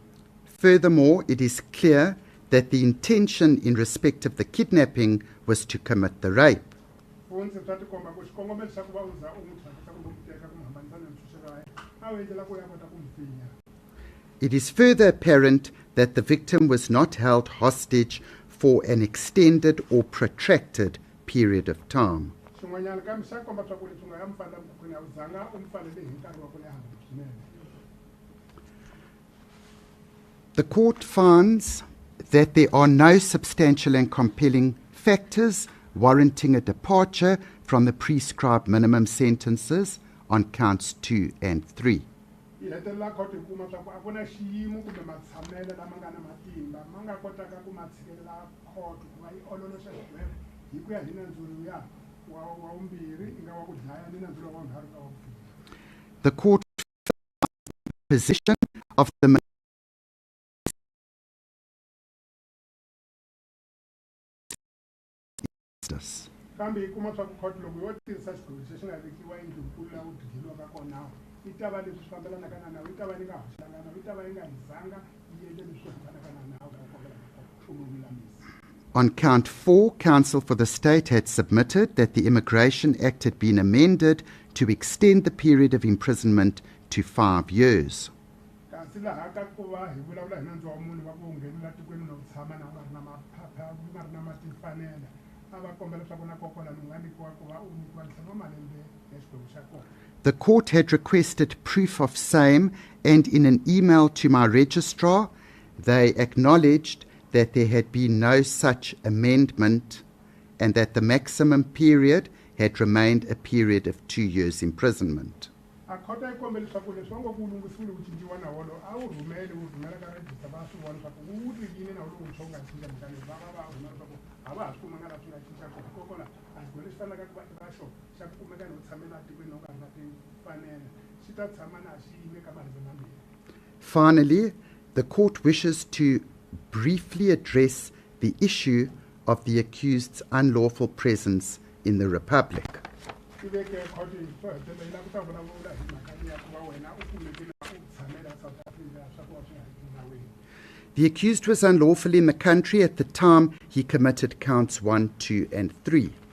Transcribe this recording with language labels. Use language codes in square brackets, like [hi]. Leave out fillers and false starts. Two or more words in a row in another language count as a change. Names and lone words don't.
[en] Furthermore, it is clear that the intention in respect of the kidnapping was to commit the rape. [ts] Funze swa tikomba ku xikongomelo xa ku va u za u n'wi thyakisa kumbe ku teka ku mi hambanisa na ntshunxeko wa yena a wu endlela ku ya kota ku mi pfinya. [en] It is further apparent that the victim was not held hostage for an extended or protracted period of time. [ts] Xin'wanyana kambe xa komba swa ku leswi u nga ya mi pfalela mukhukhwini a wu zanga u mi pfalele hi nkarhi wa ku leha swinene. [en] The court finds that there are no substantial and compelling factors warranting a departure from the prescribed minimum sentences on counts 2 and 3. [ts] Yi hetelela court yi kuma swa ku a ku na xiyimo kumbe matshamelo lama nga na matimba ma nga kotaka ku ma tshikelela court ku va yi ololoxa xigwevo hi ku ya hi nandzu luya wa vumbirhi i nga wa ku dlaya ni nandzu lowu wa vunharhu ka wa ku pfinya. [en] The court position of the justice. [ts] Kambe yi kuma swa ku court loko yo tirhisa xigwevo lexi nga vekiwa endlwini laha ku dleliwaka kona yi ta va leswi swi fambelanaka na nawu yi ta va yi nga hoxelanga nawu yi ta va yi nga hizanga yi endle leswi hambanaka na nawu ka kombela ku lulamisa. [en] On count 4, counsel for the state had submitted that the Immigration Act had been amended to extend the period of imprisonment to 5 years. [ts] Kasi laha ka ku va hi vulavula hi nandzu wa munhu va ku nghenela tikweni no tshama na u nga ri na maphepha u nga ri na matimfanelo a va kombela leswaku na kokwalani u nga nyikiwa ku va u nyikiwa ntlhanu wa malembe ya xikwembu xa kona. [en] The court had requested proof of same, and in an email to my registrar, they acknowledged that there had been no such amendment and that the maximum period had remained a period of 2 years imprisonment. [ts] A court yi kombela leswaku leswi va ngo ku lunghisiwile ku cinciwa nawu lowu a wu rhumela ka register va swi vona leswaku wu tirhile nawu lowu wuntshwa wu nga cinca mhaka leyi va rhumela leswaku a va ha swi kumanga laha swi nga cinca kona hikokwalaho a xigwevo lexi fanelaka ku va i ra xona xa ku kumeka ni u tshamela tikweni u nga ri na timfanelo xi ta tshama na xi yime ka malembe mambirhi. [en] Finally, the court wishes to briefly address the issue of the accused's unlawful presence in the Republic. The accused was unlawfully in the country at the time he committed counts 1, 2, and 3.